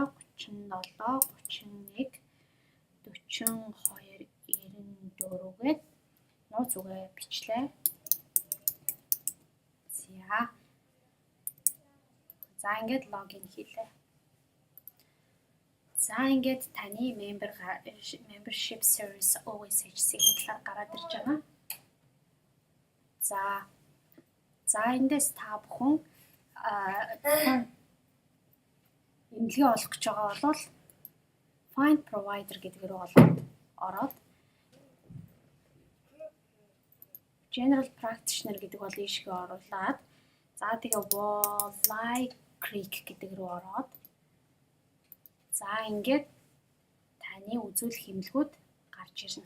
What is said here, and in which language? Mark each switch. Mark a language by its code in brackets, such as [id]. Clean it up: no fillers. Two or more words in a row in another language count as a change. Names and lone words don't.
[mn] 37 31 42 94 гээд нууц үгээ бичлээ. За ингээд логин хийлээ. За ингээд таны [en] membership service [mn] OSHC-ийн талаар гараад ирж байгаа. За эндээс та бүхэн эмнэлгээ олох гэж байгаа бол [en] find provider [mn] гэдэг рүү ороод [en] general practitioner [mn] гэдэг бол ийшгээ оруулаад за тэгээ Walleye Creek гэдэг рүү ороод за ингээд таны үзүүлэх эмнэлгүүд гарч ирнэ.